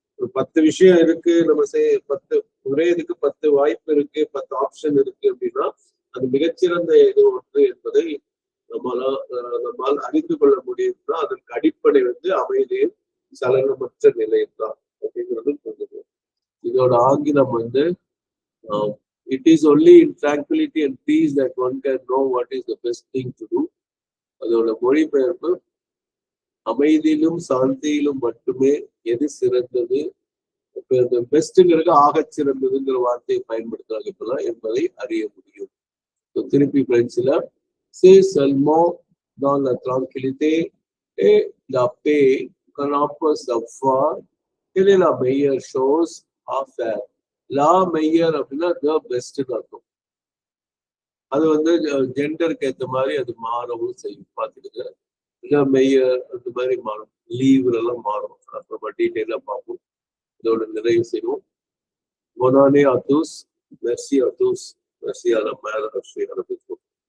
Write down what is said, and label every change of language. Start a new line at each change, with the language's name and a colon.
Tamil: ஒரு 10 விஷயம் இருக்கு, நம்ம 10 ஒரே இதுக்கு 10 வாய்ப்பு இருக்கு, 10 ஆப்ஷன் இருக்கு அப்படின்னா அது மிகச்சிறந்த எது ஒன்று என்பதை நம்மால் அறிந்து கொள்ள முடியும்னா அதற்கு அடிப்படை அமைதியும் சலனமற்ற நிலைதான் அப்படிங்கிறது புரிஞ்சுது. இதோட ஆங்கிலம்
English: it is only in tranquility and peace that one can know what is the best thing to do.
Tamil: அதோட மொழிபெயர்ப்பு அமைதியிலும் சாந்தியிலும் மட்டுமே எது சிறந்தது, இப்ப பெஸ்ட்ங்கிறது ஆகச் சிறந்ததுங்கிற வார்த்தையை பயன்படுத்துறாங்க இப்பெல்லாம் என்பதை அறிய முடியும். திருப்பி பிரெஞ்சுல
French: சே சல்மோ dans la tranquillité et la paix qu'on peut savoir quelle est la meilleure chose à faire.
Tamil: லா மெய்யர் அப்படின்னா த பெஸ்ட் அர்த்தம். அது ஜெண்டருக்கு ஏற்ற மாதிரி அது மாறவும் செய்யும். பார்த்துக்கிட்டு த மெய்யர் அந்த மாதிரி மாறும், லீவ்ல எல்லாம் மாறும். அப்புறமா டீட்டெயிலாக பார்ப்போம். இதோட நிறைவு செய்வோம்.
French: Bonne année à tous. Merci à tous. Merci à la mère, à